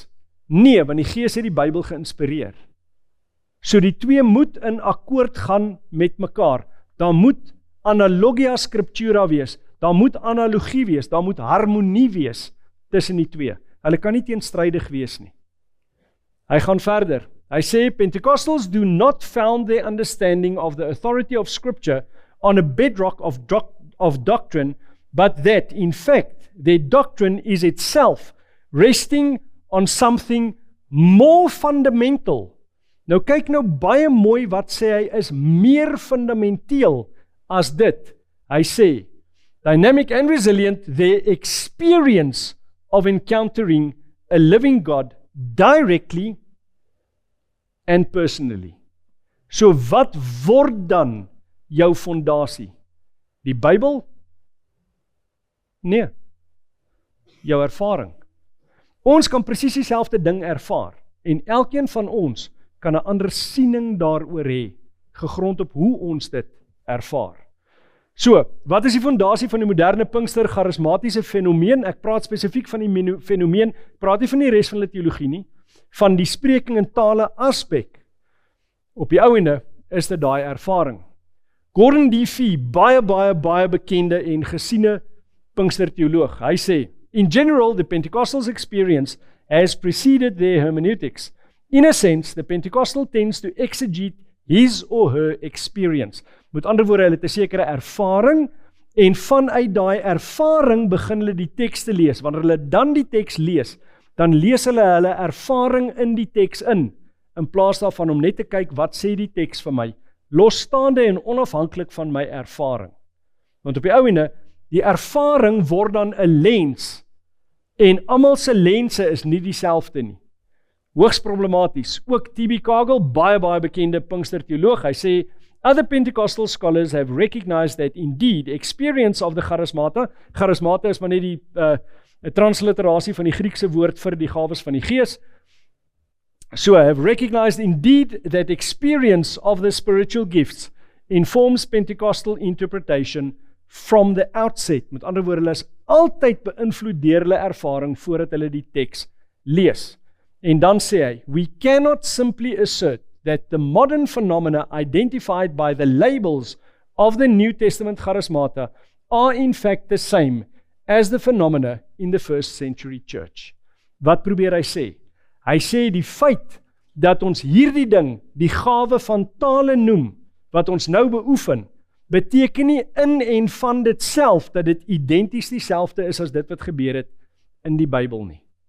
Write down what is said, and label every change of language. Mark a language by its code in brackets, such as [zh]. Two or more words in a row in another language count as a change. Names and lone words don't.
[af] Nee, want die Gees het die Bybel geïnspireer. So die twee moet in akkoord gaan met mekaar. Daar moet [la] analogia scriptura [af] wees, daar moet analogie wees, daar moet harmonie wees tussen die twee. Hulle kan nie teenstrydig wees nie. Hy gaan verder. Hy sê, [en] Pentecostals do not found their understanding of the authority of Scripture on a bedrock of doctrine, but that, in fact, their doctrine is itself resting on something more fundamental. [af] Nou kyk nou baie mooi wat sê hy is meer fundamenteel as dit. Hy sê, [en] dynamic and resilient, their experience of encountering a living God directly and personally. [af] So wat word dan jou fondasie? Die Bybel? Nee. Jou ervaring. Ons kan presies dieselfde ding ervaar en elkeen van ons kan 'n ander siening daaroor hê, gegrond op hoe ons dit ervaar. So, wat is die fondasie van die moderne Pinkster charismatiese fenomeen? Ek praat spesifiek van die fenomeen, praat nie van die res van die teologie nie, van die spreking in tale aspek. Op die ouende is dit daai ervaring. Gordon D. Fee, baie bekende en gesiene Pinkster teoloog, hy sê, [en] in general, the Pentecostal's experience has preceded their hermeneutics. In a sense, the Pentecostal tends to exegete his or her experience. [af] Met ander woorde, hulle het 'n sekere ervaring en vanuit daai ervaring begin hulle die teks te lees. Wanneer hulle dan die teks lees, dan lees hulle ervaring in die teks in plaas daarvan om net te kyk wat sê die teks vir my, losstaande en onafhanklik van my ervaring. Want op die ouene, die ervaring word dan 'n lens en almal se lense is nie dieselfde nie. Hoogs problematies. Ook T.B. Kagel, baie bekende Pinkster teoloog, hy sê, [en] other Pentecostal scholars have recognized that indeed experience of the charismata is [af] maar net die transliterasie van die Griekse woord vir die gawes van die Gees. [en] So I have recognized indeed that experience of the spiritual gifts informs Pentecostal interpretation from the outset. [af] Met ander woorde, hulle is altyd beïnvloed deur hulle ervaring voordat hulle die teks lees. En dan sê hy, [en] we cannot simply assert that the modern phenomena identified by the labels of the New Testament charismata are in fact the same as the phenomena in the first century church. [af] Wat probeer hy sê? Hy sê die feit dat ons hierdie ding, die gawe van tale noem, wat ons nou beoefen, beteken nie in en van dit self, dat dit identies dieselfde is as dit wat gebeur het in die Bybel nie.